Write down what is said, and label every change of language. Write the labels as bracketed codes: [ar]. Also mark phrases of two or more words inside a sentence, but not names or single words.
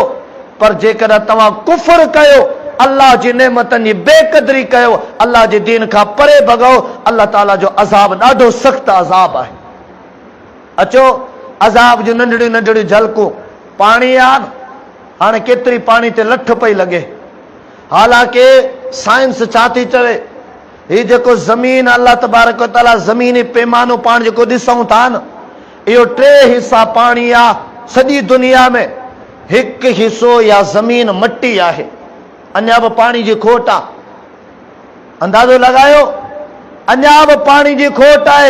[sd] पर जेकॾहिं तव्हां कुफर कयो, अल्लाह जी नेमतनि जी बेक़दरी कयो, अल्लाह जे दीन खां परे भॻो, अल्लाह ताला जो अज़ाब ॾाढो सख़्तु अज़ाब आहे। अचो अज़ाब जूं नंढड़ियूं नंढड़ियूं झलकूं। पाणी आहे, हाणे केतिरी पाणी ते लठ पई लॻे। हालांकि साइंस छा थी चवे, हीउ जेको ज़मीन अल्लाह तबारक व तआला ज़मीनी पैमानो पाण जेको ॾिसूं था न, इहो 3 हिसा पाणी आहे सॼी दुनिया में। हिकु हिसो या ज़मीन मटी आहे, अञा बि पाणी जी खोट आहे। अंदाज़ो लॻायो, अञा बि पाणी जी खोट आहे।